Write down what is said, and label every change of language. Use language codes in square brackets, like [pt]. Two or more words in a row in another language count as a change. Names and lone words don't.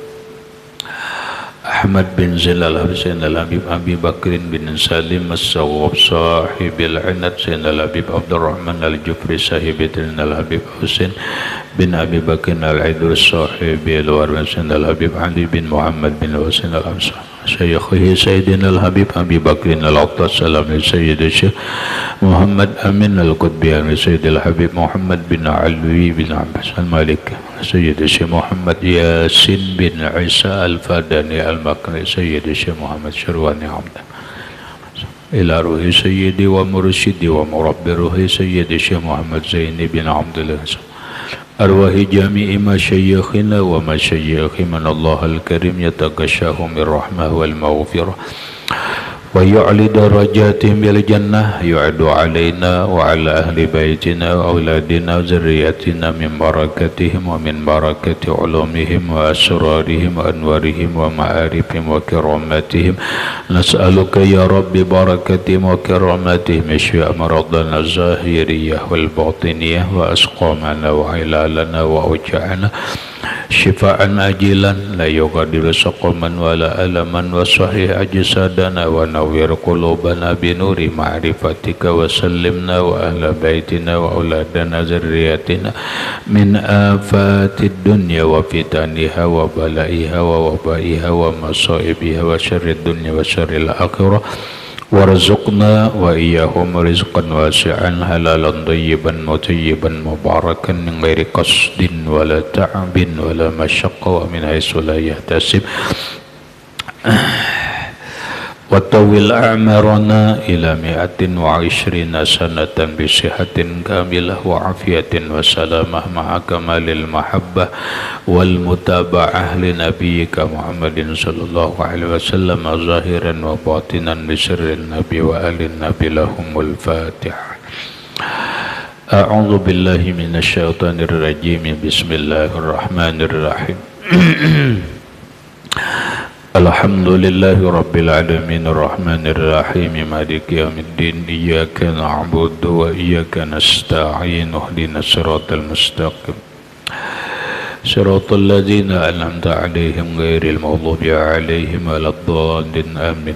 [ar] Ahmad bin Zilal Sayyidina al-Habib Abi Bakrin bin Salim As-Sawwab Sahibil Inad Sayyidina al-Habib Abdul Rahman al-Jufri Sahibitin al-Habib Husain bin Abi Bakrin al-Idris Sahibil Warman Sayyidina al-Habib Ali bin Muhammad bin Husain al-Amsar Syekhihi Sayyidina al-Habib Abi Bakrin al-Attas Salami Sayyidi Syekh Muhammad Amin al-Qutbi Sayyidil Habib Muhammad bin Alwi bin Abbas al-Malik Sayyidi Syekh Muhammad Yasin bin Isa al-Fadani al-Makri Sayyidi Syekh Muhammad Syarwani Hamdan إلى روح سيدي ومرشدي ومربي روحي سيدي شيخ محمد زيني بن عبد الله أرواح جميع مشايخنا ومشايخ من الله الكريم يتغشاه من الرحمة والمغفرة ويعلي درجاتهم بالجنة يعود علينا وعلى أهل بيتنا وأولادنا وذرياتنا من بركاتهم ومن بركات علومهم وأسرارهم وأنوارهم ومعارفهم وكراماتهم نسألك يا ربي بركاتهم و كراماتهم اشف مرضانا الظاهرية والباطنية وأسقامنا وعللنا وأوجاعنا شفاء عاجلا لا يغادر سقما و ولا ألما وصحح أجسادنا ونور قلوبنا بنور معرفتك وسلمنا وأهل بيتنا وأولادنا ذرياتنا من آفات الدنيا وفتنها وبلائها ووبائها ومصائبها وشر الدنيا وشر الآخرة وارزقنا وإياهم رزقا واسعا حلالا طيبا مطيبا مباركا من غير قصد ولا تعب ولا مشقة ومن حيث لا يحتسب وطول أعمارنا إلى 120 سنة بصحة كاملة وعافية وسلامة مع كمال المحبة والمتابعة لنبيك محمد صلى الله عليه وسلم ظاهرا وباطنا بسر النبي وآل النبي لهم الفاتحة. أعوذ بالله من الشيطان الرجيم. بسم الله الرحمن الرحيم الحمد لله رب العالمين الرحمن الرحيم مالك يوم الدين إياك نعبد وإياك نستعين اهدنا الصراط المستقيم صراط الذين أنعمت عليهم غير المغضوب عليهم ولا الضالين آمين.